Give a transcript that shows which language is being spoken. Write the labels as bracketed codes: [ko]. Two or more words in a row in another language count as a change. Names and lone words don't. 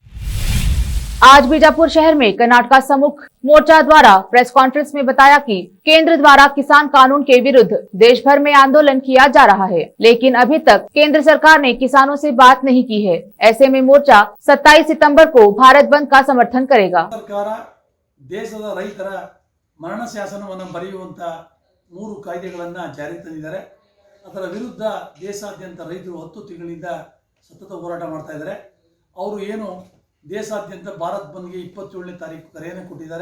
[hi] आज बीजापुर शहर में कर्नाटक सम्मुख मोर्चा द्वारा प्रेस कॉन्फ्रेंस में बताया कि केंद्र द्वारा किसान कानून के विरुद्ध देश भर में आंदोलन किया जा रहा है, लेकिन अभी तक केंद्र सरकार ने किसानों से बात नहीं की है। ऐसे में मोर्चा 27 सितंबर को भारत बंद का समर्थन करेगा। [kn] सरकार ದೇಶದ ರೈತರ ಮರಣ ಶಾಸನವನ್ನು ಬರೆಯುವಂತ 3 ಕಾಯ್ದೆಗಳನ್ನು ಜಾರಿಗೆ ತಂದಿದ್ದಾರೆ। ಅದರ ವಿರುದ್ಧ ದೇಶಾದ್ಯಂತ ರೈತರು 10 ತಿಂಗಳಿಂದ ಸತತ ಹೋರಾಟ ಮಾಡ್ತಾ ಇದ್ದಾರೆ। ಅವರು ಏನು ದೇಶಾದ್ಯಂತ ಭಾರತ್ ಬಂದ್ಗೆ 27ನೇ ತಾರೀಕು ಕರೆಯನ್ನು ಕೊಟ್ಟಿದ್ದಾರೆ।